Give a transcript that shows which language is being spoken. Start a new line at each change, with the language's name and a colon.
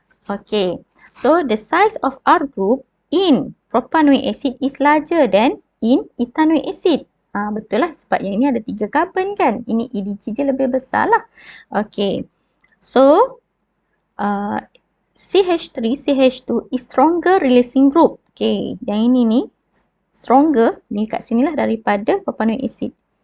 English: Okay, so the size of R group in propanoic acid is larger than in ethanoic acid.
Malay: Betul lah, sebab yang ini ada 3 karbon kan. Ini EDG dia lebih besar lah.
English: Okay, so CH3, CH2 is stronger releasing group.
Malay: Okay, yang ini ni stronger ni kat sini lah daripada propanoic acid.